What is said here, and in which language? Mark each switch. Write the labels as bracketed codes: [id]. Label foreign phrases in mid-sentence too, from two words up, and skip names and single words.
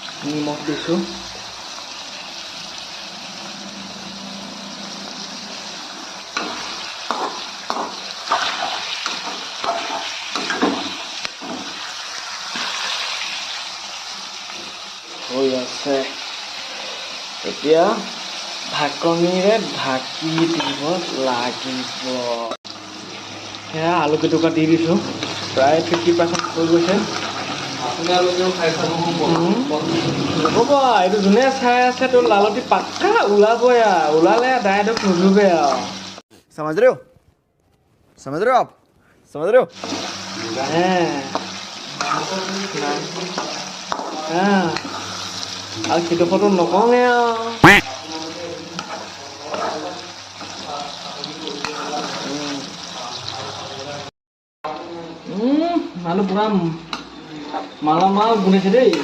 [as] নিমখ দিছোঁ। হৈ আছে, এতিয়া ঢাকনিৰে ঢাকি দিব লাগিব। সেয়া আলু কেইটুকা দি দিছোঁ, প্ৰায় 50% হৈ গৈছে। হ'ব এইটো যোনে চাই আছে তোৰ লালটি পাক্কা ওলাবই আৰু, ওলালে ডাইৰেক্ট নুডুবে আৰু। [hi] समझ रहे हो आप समझ रहे हो [as] আৰু সিডোখৰটো নকওঁৱে আৰু। মানুহ পুৰা মালামাল বনাইছে দেই।